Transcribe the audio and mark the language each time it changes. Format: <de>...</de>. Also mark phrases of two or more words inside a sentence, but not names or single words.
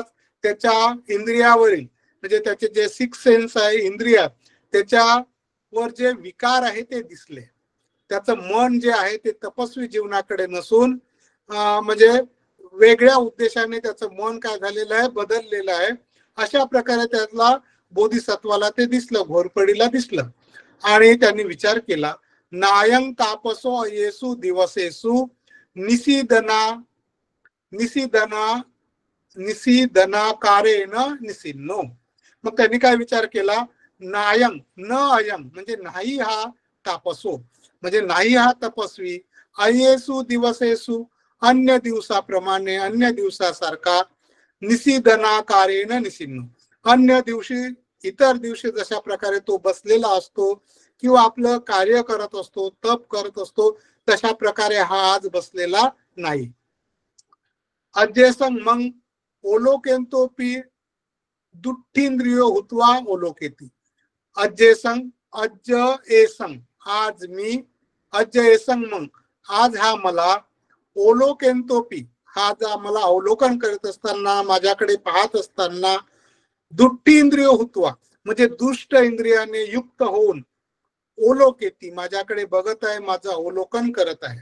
<mr>त्याच्या इंद्रियावरील म्हणजे त्याचे जे</mr> <en>six sense</en> <mr>आहे इंद्रिय, त्याच्यावर जे विकार आहे ते दिसले. त्याचं मन जे आहे ते तपस्वी जीवनाकडे नसून म्हणजे वेगळ्या उद्देशाने त्याचं मन काय झालेलं आहे, बदललेलं आहे. अशा प्रकारे त्याला बोधिसत्वाला ते दिसलं, घोरपडीला दिसलं आणि त्यांनी विचार केला,</mr> <pi>नायं तापसो येसु दिवसेसु निसीदनाकारेण निसिन्नो.</pi> <mr>मग त्यांनी काय विचार केला,</mr> <pi>नायं न अयं</pi> <mr>म्हणजे नाही हा तापसो म्हणजे नाही हा तपस्वी,</mr> <pi>अयेसु दिवसेसु</pi> <mr>अन्य दिवसाप्रमाणे अन्य दिवसासारखा,</mr> <pi>निसीदनाकारेण निसिन्नो</pi> <mr>अन्य दिवशी इतर दिवशी जशा प्रकारे तो बसलेला असतो किंवा आपलं कार्य करत असतो, तप करत असतो, तशा प्रकारे हा आज बसलेला नाही.</mr> <pi>अज्जेसं मग ओलोकेंतोपी दुट्ठींद्रियो हुत्वा ओलोकेती. अज्जेसं अज्ज एसं</pi> <mr>आज मी,</mr> <pi>अज्ज एसं</pi> <mr>मग आज हा मला, ओलोकेंतोपी हा जा मला अवलोकन करत असताना माझ्याकडे पाहत असताना,</mr> <pi>दुट्टी इंद्रिय हुत्वा</pi> <mr>म्हणजे दुष्ट इंद्रियाने युक्त होऊन, ओलोकेती माझ्याकडे बघत आहे, माझं अवलोकन करत आहे.</mr>